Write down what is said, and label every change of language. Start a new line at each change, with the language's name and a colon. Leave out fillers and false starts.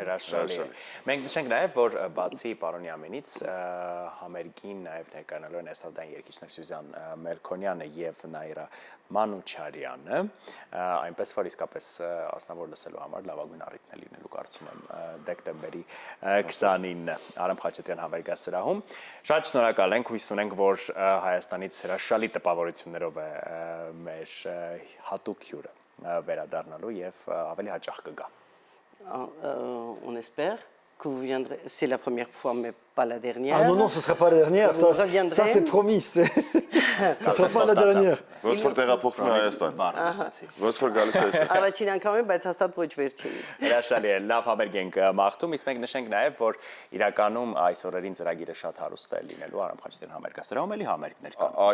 Armenian: Հրաշալի է։ Մենք նշենք նաեւ, որ բացի պարոն Ամենից համերգին նաեւ ներկայանալու են էստրադային երգիչներ Սյուզան Մելքոնյանը եւ Նաիրա Մանուչարյանը, այնպես որ իսկապես Ազնավուր լսելու համար լավագույն առիթն է լինելու կարծում եմ դեկտեմբերի 20-ին Արամ Խաչատրյան համերգասրահում։ Շատ շնորհակալ ենք, հույս ունենք, որ Հայաստանից հրաշալի տպավորություններով է մեր հատուկ հյուրը վերադառնալու եւ ավելի հաճախ կգա։
French: On espère que vous viendrez. C'est la première fois, mais pas la dernière. Ah non, ce ne sera pas la dernière. Ça c'est promis. Ce ne sera pas la dernière.
Armenian: Ոնց որ տեղափոխվում է Հայաստան։ Ոնց որ գալիս է այստեղ։ Առաջին անգամ է, բայց հաստատ ոչ վերջին։ Հրաշալի է, լավ համերգ ենք մաղթում, իսկ մենք նշենք նաև, որ իրականում այս օրերին ծրագիրը շատ հարուստ է լինելու Արամ Խաչատրյան համերգասրահում, էլի համերգներ կան։